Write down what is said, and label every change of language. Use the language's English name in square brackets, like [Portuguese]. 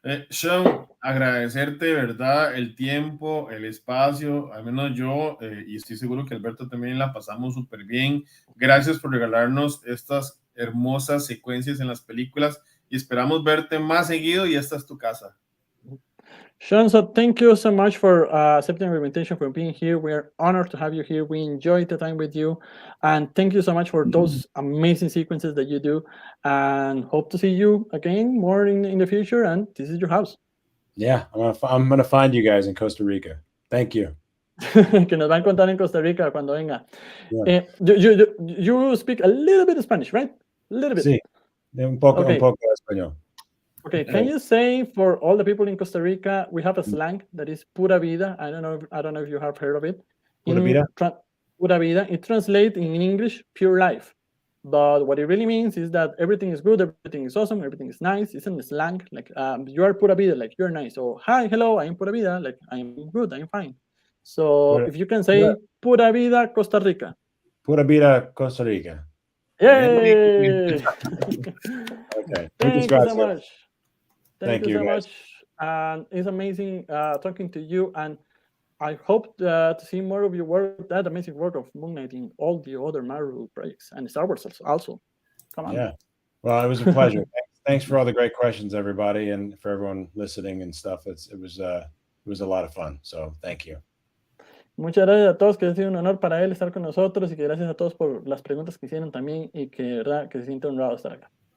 [Spanish] Sean, agradecerte de verdad el tiempo, el espacio, al menos yo, y estoy seguro que Alberto también la pasamos súper bien. Gracias por regalarnos estas hermosas secuencias en las películas y esperamos verte más seguido y esta es tu casa. [English] Sean, so thank you so much for accepting our invitation, for being here. We are honored to have you here. We enjoyed the time with you. And thank you so much for those amazing sequences that you do. And hope to see you again more in the future. And this is your house. Yeah, I'm gonna find you guys in Costa Rica. Thank you. [Spanish] Que nos va a encontrar en Costa Rica cuando venga. [English] Yeah. You speak a little bit of Spanish, right? A little bit. [Spanish] Sí, un poco [English] Okay. [Spanish] de español. [English] Okay, can you say for all the people in Costa Rica, we have a slang that is pura vida. I don't know if you have heard of it. [Spanish] Pura vida? Pura vida. [English] It translates in English pure life. But what it really means is that everything is good, everything is awesome, everything is nice. It's in slang, like you are pura vida, like you're nice. So hi, hello, I'm pura vida, like I'm good, I'm fine. So if you can say pura vida Costa Rica. [Spanish] Pura vida Costa Rica. [English] Yay! Okay. Thank you so much. Thank you so guys. much. And it's amazing talking to you. And I hope to see more of your work, that amazing work of Moon Knight in all the other Marvel projects and Star Wars also. Come on. Yeah. Well, it was a pleasure. Thanks for all the great questions, everybody, and for everyone listening and stuff. It was a lot of fun. So thank you. [Spanish] Muchas gracias a todos, que ha sido un honor para él estar con nosotros y que gracias a todos por las preguntas que hicieron también y que de verdad que se siente honrado estar acá.